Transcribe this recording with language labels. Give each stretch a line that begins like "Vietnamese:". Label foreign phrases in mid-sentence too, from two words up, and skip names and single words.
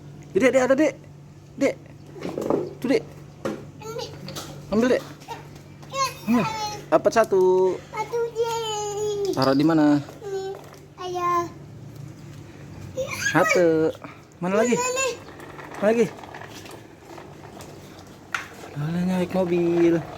Indonesian: Dek, dek ada dek. Dek. Tuh dek. Ambil dek. Ambil. Dapat satu. Taruh di mana? Satu. Mana lagi? Mana lagi? Alah, naik mobil.